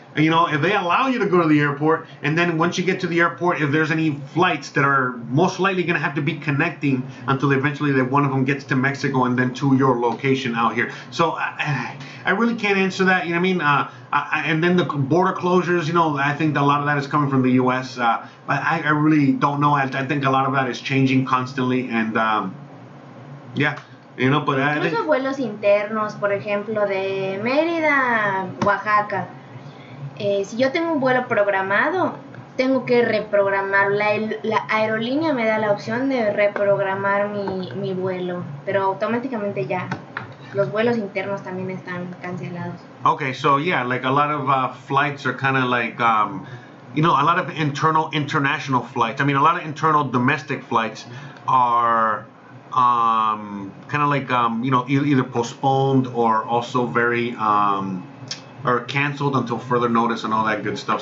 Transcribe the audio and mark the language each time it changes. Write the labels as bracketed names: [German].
[English] If they allow you to go to the airport, and then once you get to the airport, if there's any flights that are most likely going to have to be connecting until eventually that one of them gets to Mexico and then to your location out here. So I really can't answer that. You know what I mean? And then the border closures, I think a lot of that is coming from the U.S. But I really don't know. I think a lot of that is changing constantly, and yeah. But I think [Spanish] incluso vuelos internos, por ejemplo, de Mérida a Oaxaca. Si yo tengo un vuelo programado, tengo que reprogramar. La aerolínea me da la opción de reprogramar mi vuelo, pero automáticamente ya. Los vuelos internos también están cancelados. [English] Okay, so yeah, like a lot of flights are kind of like, a lot of international flights. I mean, a lot of internal domestic flights are kind of like, either postponed or also very, or canceled until further notice and all that good stuff.